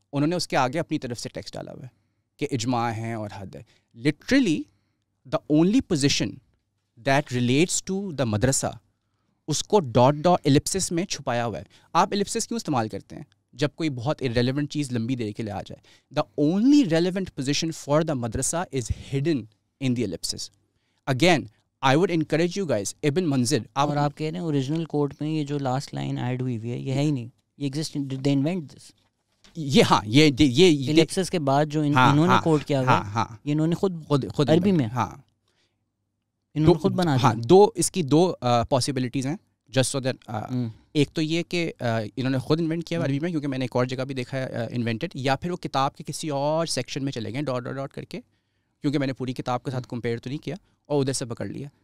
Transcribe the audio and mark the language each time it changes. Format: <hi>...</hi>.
<ur>انہوں نے اس کے آگے اپنی طرف سے ٹیکسٹ ڈالا ہوا ہے کہ اجماع ہے اور حد ہے.</ur> <en>literally the only position that relates to the madrasa,</en> <ur>اس کو ... ایلپسس میں چھپایا ہوا ہے. آپ ایلپسس کیوں استعمال کرتے ہیں؟ جب کوئی بہت irrelevant چیز لمبی دیر کے لیے آ جائے.</ur> <en>The only relevant position for the madrasa is hidden in the ellipsis. Again I would encourage you guys, Ibn Munzir.</en> <ur>اور آپ کہہ رہے ہیں اوریجنل کوڈ میں یہ جو لاسٹ لائن ایڈ ہوئی ہے یہ ہے ہی نہیں, یہ exist,</ur> <en>did they invent this؟</en> <ur>یہ ہاں یہ ایلپسس کے بعد جو انہوں نے کوڈ کیا ہوا یہ انہوں نے خود عربی میں انہوں نے خود بنا دیا. ہاں اس کی دو پاسبلٹیز ہیں</ur> <en>Just so that.</en> <ur>ایک تو یہ کہ انہوں نے خود انوینٹ کیا عربی میں, کیونکہ میں نے ایک اور جگہ بھی دیکھا ہے انوینٹڈ, یا پھر وہ کتاب کے کسی اور سیکشن میں چلے گئے ڈاٹ ڈاٹ ڈاٹ کر کے, کیونکہ میں نے پوری کتاب کے ساتھ کمپیئر تو نہیں کیا اور ادھر سے پکڑ لیا.</ur>